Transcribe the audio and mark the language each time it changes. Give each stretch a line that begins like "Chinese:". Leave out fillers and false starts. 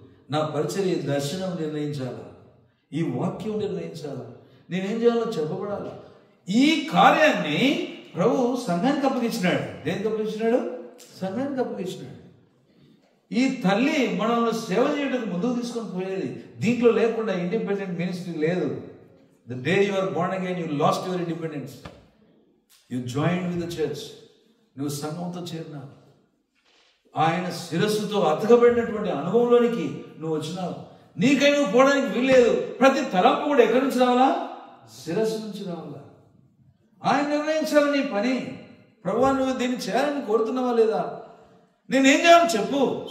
Telugu: నా పరిచర్య దర్శనం నిర్ణయించాలా, ఈ వాక్యం నిర్ణయించాలా, నేనేం చేయాలో చెప్పబడాలా. ఈ కార్యాన్ని ప్రభు సంఘానికి అప్పగించినాడు. దేనికి అప్పగించినాడు? సంఘానికి అప్పగించినాడు. ఈ తల్లి మనల్ని సేవ చేయడానికి ముందుకు తీసుకొని పోయేది. దీంట్లో లేకుండా ఇండిపెండెంట్ మినిస్ట్రీ లేదు.
English: The day you are born again, you lost your independence. You joined with the church.
Telugu: నువ్వు సంఘంతో చేరినావు. ఆయన శిరస్సుతో అతకబడినటువంటి అనుభవంలోనికి నువ్వు వచ్చినావు. నీకై నువ్వు పోవడానికి వీల్లేదు. ప్రతి తలంపు కూడా ఎక్కడి నుంచి రావాలా? శిరస్సు నుంచి రావాలా. ఆయన నిర్ణయించాలి నీ పని. ప్రభువా నువ్వు దీన్ని చేయాలని కోరుతున్నావా లేదా? నేనేం చేయాలని చెప్పు.